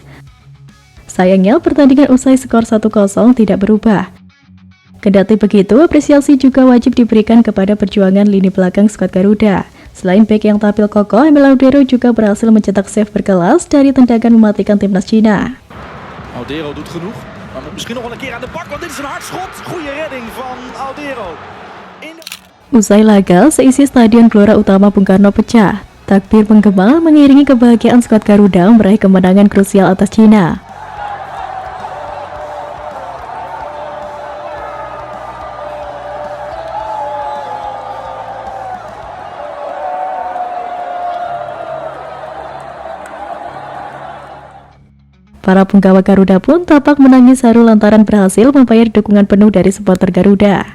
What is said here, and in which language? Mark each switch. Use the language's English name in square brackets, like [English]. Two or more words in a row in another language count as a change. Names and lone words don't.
[Indonesian] Sayangnya pertandingan usai skor 1-0 tidak berubah. Kendati begitu, apresiasi juga wajib diberikan kepada perjuangan lini belakang skuad Garuda. Selain bek yang tampil kokoh, Emil Audero juga berhasil mencetak save berkelas dari tendangan mematikan timnas Cina. [Dutch] Audero doet genoeg, maar moet misschien nog wel een keer aan de bak, want dit is een hard schot. Goede redding van Audero. [Indonesian] Usai laga, seisi Stadion Gelora Utama Bung Karno pecah. Takbir menggema mengiringi kebahagiaan skuad Garuda meraih kemenangan krusial atas Cina. Para penggawa Garuda pun tampak menangis haru lantaran berhasil membayar dukungan penuh dari supporter Garuda.